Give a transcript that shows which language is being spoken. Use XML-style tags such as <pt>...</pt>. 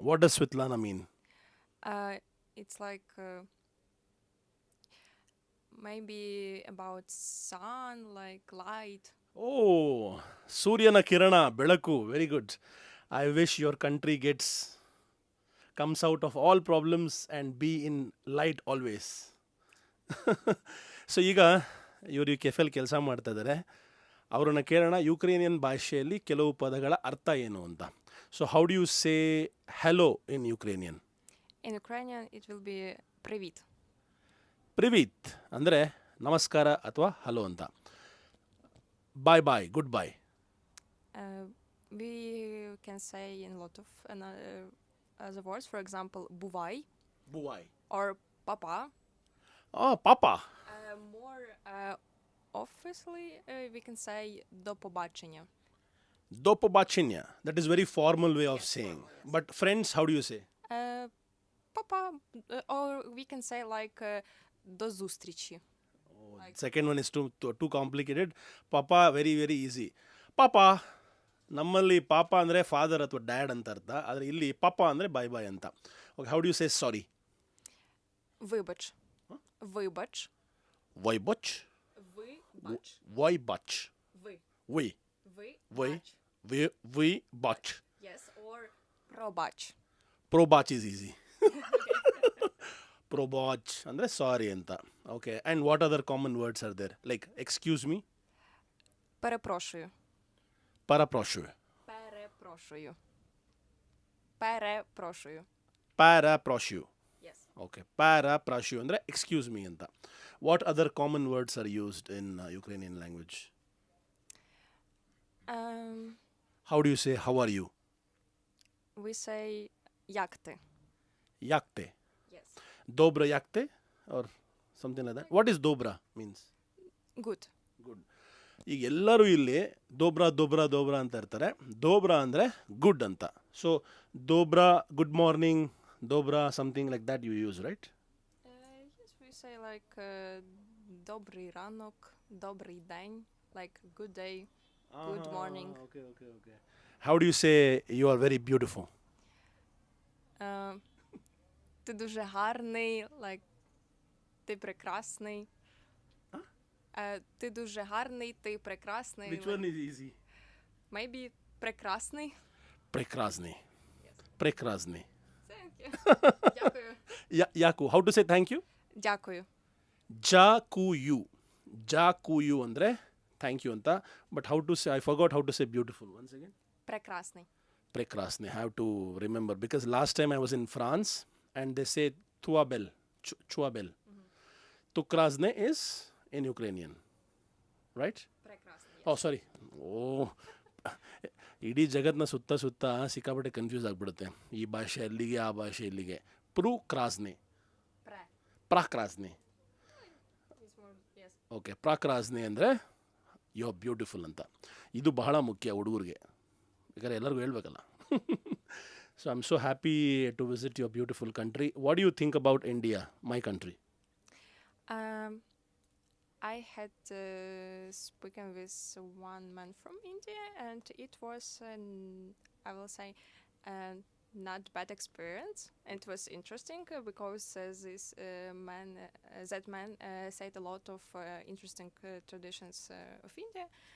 <en>What does Svetlana mean? It's like maybe about sun, like light.</en> <kn>Oh, ಸೂರ್ಯನ ಕಿರಣ, ಬೆಳಕು.</kn> <en>Very good. I wish your country comes out of all problems and be in light always.</en> <kn>So ಈಗ ಇವರು ಈ ಕೆಫೆಲ್ ಕೆಲಸ ಮಾಡ್ತಾ ಇದ್ದಾರೆ. ಅವರನ್ನು ಕೇಳೋಣ ಯುಕ್ರೇನಿಯನ್ ಭಾಷೆಯಲ್ಲಿ ಕೆಲವು ಪದಗಳ ಅರ್ಥ ಏನು ಅಂತ.</kn> <en>So how do you say hello in Ukrainian? In Ukrainian, it will be привіт.</en> <kn>ಪ್ರಿವೀತ್ ಅಂದರೆ ನಮಸ್ಕಾರ ಅಥವಾ ಹಲೋ ಅಂತ.</kn> <en>Bye, goodbye. We can say in a lot of other words. For example, buvai</en> <uk>ಬುವಾಯ್.</uk> <en>or papa.</en> <uk>ಪಾಪ.</uk> <en>More obviously, we can say</en> <uk>до побачення. До побачення.</uk> <en>That is very formal way of saying. But friends, how do you say? Papa, or we can say like</en> <uk>до зустрічі.</uk> <en>Second one is too complicated. Papa, very easy. Papa,</en> <kn>ನಮ್ಮಲ್ಲಿ ಪಾಪ ಅಂದರೆ father ಅಥವಾ dad ಅಂತ ಅರ್ಥ, ಆದರೆ ಇಲ್ಲಿ ಪಾಪ ಅಂದರೆ</kn> <en>bye bye</en> <kn>ಅಂತ.</kn> <en>Okay, how do you say sorry?</en> <uk>Вибач. Вибач. ವೈಬಚ್, Вибач. ವೈಬಚ್, Ви. ವಿ ವಿ Вибач. ವಿ ವಿ ಬಚ್.</uk> <en>Yes, or пробач. ಪ್ರೋಬಾಚ್ is easy.</en> <kn>ಪ್ರೋಬಾಚ್ ಅಂದರೆ ಸಾರಿ ಅಂತ.</kn> <en>Okay, and what other common words are there? Like excuse me,</en> <uk>Перепрошую. ಪರಪ್ರೋಶುವೆ, Перепрошую. Перепрошую. ಪ್ಯಾರಾಪ್ರೋಶ್ಯೂ.</uk> <en>Yes.</en> <kn>Okay, ಪ್ಯಾರಾಪ್ರಾಶ್ಯೂ ಅಂದರೆ ಎಕ್ಸ್ಕ್ಯೂಸ್ ಮೀ ಅಂತ.</kn> <en>What other common words are used in Ukrainian language? Um, how do you say how are you? we say</en> <uk>як ти. ಯಾಕ್ತೆ,</uk> <en>Yes.</en> <uk>dobra yakte,</uk> <en>or something like that. What is dobra means? Good. Good.</en> <kn>ಈಗ ಎಲ್ಲರೂ ಇಲ್ಲಿ ದೋಬ್ರಾ ದೋಬ್ರಾ ದೋಬ್ರಾ ಅಂತ ಇರ್ತಾರೆ. ದೋಬ್ರಾ ಅಂದರೆ good ಅಂತ.</kn> <en>So ದೋಬ್ರಾ, good morning, ದೋಬ್ರಾ, something like that you use, right? Yes, we say like</en> <uk>добрий ранок, добрий день,</uk> <en>like good day, good morning. Okay, okay, okay. How do you say you are very beautiful?</en> <uk>Ти дуже гарний, like ти прекрасний. Ти дуже гарний, ти прекрасний.</uk> <en>Which one is easy? Maybe прекрасний.</en> <uk>Prekrazny. Prekrazny.</uk> <en>Thank you. Дякую. Yaku. How to say thank you?</en> <uk>Дякую. Jakuyu.</uk> <en>Jakuyu ಅಂದರೆ thank you ಅಂತ. But how to say, I forgot how to say beautiful. Once again.</en> <uk>Прекрасний. Prekrasny.</uk> <en>I have to remember because last time I was in France and they say tuabel, chuabel. Tukrazne is in Ukrainian, right?</en> <uk>Прекрасний.</uk> <en>Oh, sorry.</en> <kn>Oh, ಇಡೀ ಜಗತ್ನ ಸುತ್ತ ಸುತ್ತ ಸಿಕ್ಕಾಪಟ್ಟೆ confuse ಆಗಿಬಿಡುತ್ತೆ. ಈ ಭಾಷೆ ಅಲ್ಲಿಗೆ, ಆ ಭಾಷೆ ಇಲ್ಲಿಗೆ. ಕ್ರಾಸ್ನೆ,</kn> <uk>Пре. ಪ್ರಾಕ್ರಾಸ್ನೆ.</uk> <en>It's more, yes.</en> <kn>ಓಕೆ, ಪ್ರಾಕ್ರಾಸ್ನೆ ಅಂದರೆ</kn> <en>you are beautiful</en> <kn>ಅಂತ. ಇದು ಬಹಳ ಮುಖ್ಯ ಹುಡುಗರಿಗೆ, ಬೇಕಾದ್ರೆ ಎಲ್ಲರಿಗೂ ಹೇಳ್ಬೇಕಲ್ಲ.</kn> <en>So I am so happy to visit your beautiful country. What you think about India, my country? I had spoken with one man from India, and it was, I will say, not bad experience. It was interesting because that man said a lot of interesting traditions of India.</en>